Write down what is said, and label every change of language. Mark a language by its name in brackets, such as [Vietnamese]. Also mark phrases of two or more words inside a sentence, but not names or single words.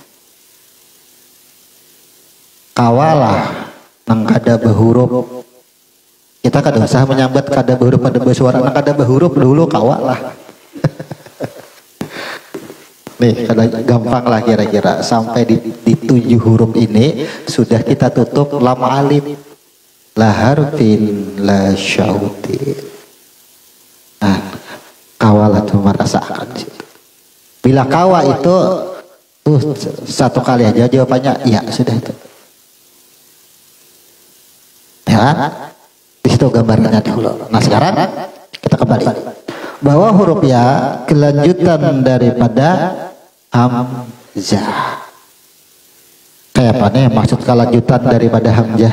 [Banjar] Kawalah nang kada berhuruf, kita kada usah menyambat kada berhuruf pada bersuara, nang kada berhuruf dulu kawalah. Nih kada gampang lah kira-kira sampai di 7 huruf ini sudah kita tutup [Arabic] لام ألف لا حرفٍ لا صوتٍ. [Banjar] Nah, kawalah tuh merasakan situ. Bila kawa itu satu kali aja jawabannya ya sudah itu. Ya, di situ gambarnya dulu. Nah sekarang kita kembali bahwa huruf ya kelanjutan daripada hamzah. Kayak apa nih maksud kelanjutan daripada hamzah?